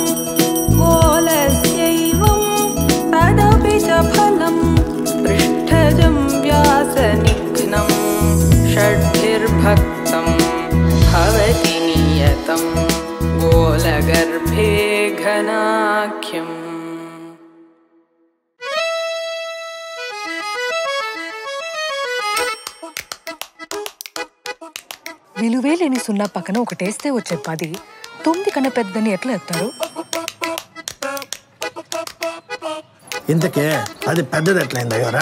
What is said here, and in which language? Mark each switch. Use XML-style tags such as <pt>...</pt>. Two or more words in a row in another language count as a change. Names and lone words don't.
<sa>गोलस्यैवं तदपि च फलं पृष्ठजं व्यासनिघ्नं षड्भिर्भक्तं भवति नियतं गोलगर्भे घनाख्यम्</sa> <te>విలువే లేని సున్నా పక్కన ఒకటేస్తే వచ్చే 10 9 కన్నా పెద్దని ఎట్లా ఎత్తారు? ఇంతకే అది పెద్దది ఎట్లయింది అయ్యారా?</te>